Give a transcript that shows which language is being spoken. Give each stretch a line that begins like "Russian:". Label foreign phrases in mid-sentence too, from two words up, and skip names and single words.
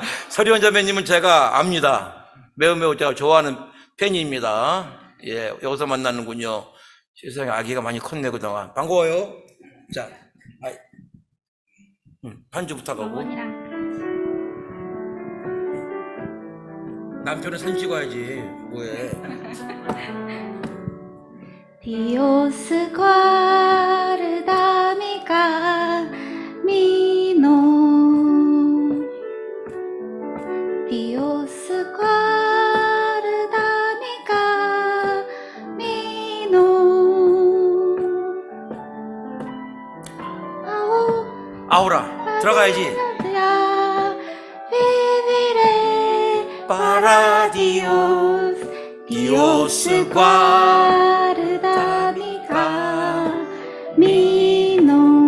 Korean: 서리원 자매님은 제가 압니다. 매우 제가 좋아하는 팬입니다. 예, 여기서 만나는군요. 세상에 아기가 많이 컸네, 그동안. 반가워요. 자, 반주 부탁하고. 남편은 사진 찍어야지. 뭐해.
Spanish: Dios guarda mi camino. Dios guarda mi camino.
Korean: 아우라, 들어가야지.
Spanish: Viviré para Dios, Dios guarda mi camino.